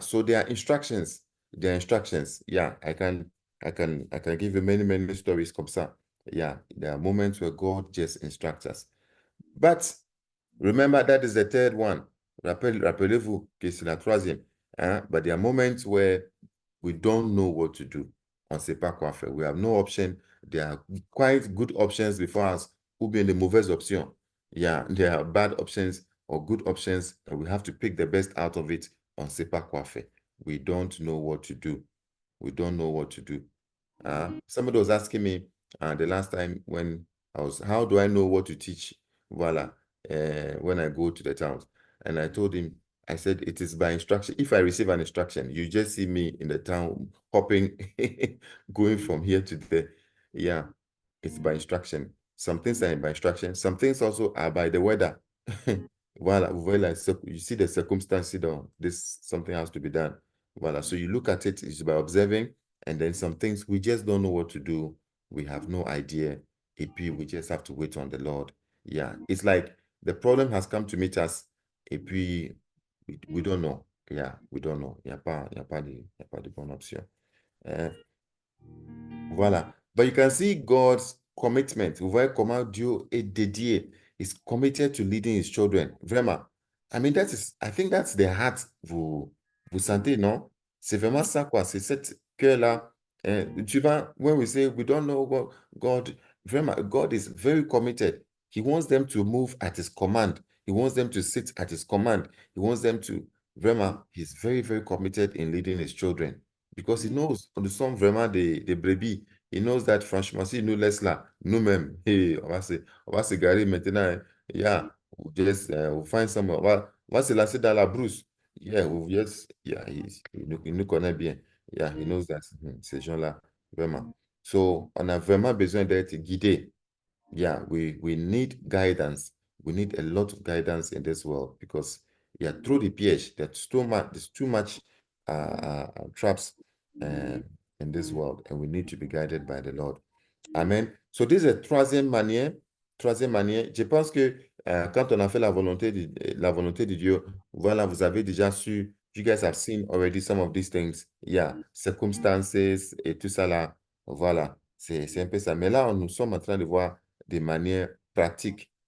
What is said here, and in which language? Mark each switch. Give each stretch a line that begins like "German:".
English: So there are instructions. Yeah, I can give you many stories
French: comme ça.
English: Yeah, there are moments where God just instructs us. But remember, that is the third one.
French: Rappelez-vous que c'est la troisième.
English: But there are moments where we don't know what to do.
French: On ne sait pas quoi faire.
English: We have no option. There are quite good options before us,
French: ou bien de mauvaises options.
English: Yeah, there are bad options or good options, and we have to pick the best out of it.
French: On ne sait pas quoi faire.
English: We don't know what to do. We don't know what to do. Somebody was asking me the last time when how do I know what to teach? Voila, when I go to the towns. And I told him, I said, it is by instruction. If I receive an instruction, you just see me in the town hopping, going from here to there. Yeah, it's by instruction. Some things are by instruction. Some things also are by the weather. Voila, so you see the circumstances, something has to be done. Voila, so you look at it's by observing, and then some things we just don't know what to do. We have no idea.
French: Et puis
English: we just have to wait on the Lord. Yeah, it's like the problem has come to meet us.
French: Et puis
English: we don't know. Yeah, we don't know.
French: Il n'y a pas de bonne option. Voilà.
English: But you can see God's commitment.
French: Vous voyez comment Dieu est dédié.
English: He's committed to leading his children. Vraiment. I mean, I think that's the heart
French: vous sentez, non? C'est vraiment ça, quoi. C'est cette cœur-là. Tu vois,
English: when we say we don't know what God, vraiment, God is very committed. He wants them to move at his command. He wants them to sit at his command. He wants them to, vraiment, he's very committed in leading his children. Because he knows,
French: nous sommes vraiment des brebis.
English: He knows that,
French: franchement, s'il nous laisse là, nous-mêmes, hey, on va se garer maintenant. Hein.
English: Yeah, we'll find somewhere.
French: On va se lancer dans la brousse. Yeah, il nous connaît bien.
English: Yeah, he knows that.
French: Ces gens-là, vraiment.
English: So,
French: on a vraiment besoin d'être guidé.
English: Yeah, we need guidance. We need a lot of guidance in this world because, yeah, through the piège, there's too much traps in this world, and we need to be guided by the Lord. Amen. So this is a
French: troisième manière. Je pense que quand on a fait la volonté de Dieu, voilà, vous avez déjà su,
English: you guys have seen already some of these things.
French: Yeah, circumstances et tout ça là. Voilà, c'est un peu ça. Mais là, nous sommes en train de voir de manière pratique.